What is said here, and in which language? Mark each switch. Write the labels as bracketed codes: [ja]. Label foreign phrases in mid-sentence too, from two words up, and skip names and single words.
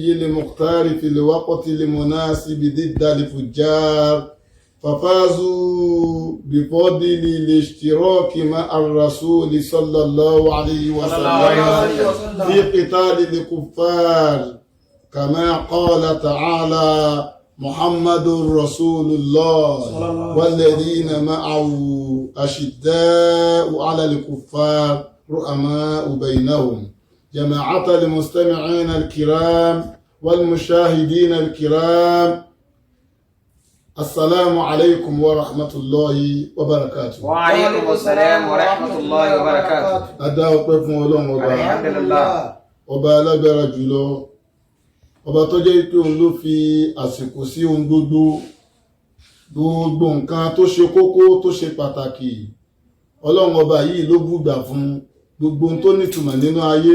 [ar] المختار في الوقت المناسب ضد الفجار ففازوا بفضل الاشتراك مع الرسول صلى الله عليه وسلم في قتال الكفار كما قال تعالى محمد رسول الله والذين معه أشداء على الكفار رحماء بينهم. جماعة المستمعين الكرام والمشاهدين الكرام، السلام عليكم ورحمة الله وبركاته. وعليكم السلام ورحمة الله وبركاته. [yo] Adá ọpẹ́ fún Ọlọ́run ọba. [ar] الحمد لله. [yo] Ọba alágbára jùlọ. Ọba tó jẹ́ pé òun ló fi àsìkò sí ohun gbogbo. Gbogbo nǹkan tó ṣe kókó tó ṣe pàtàkì. Ọlọ́run ọba yìí ló bùgbà fún gbogbo ohun tó nítumọ̀ nínú ayé.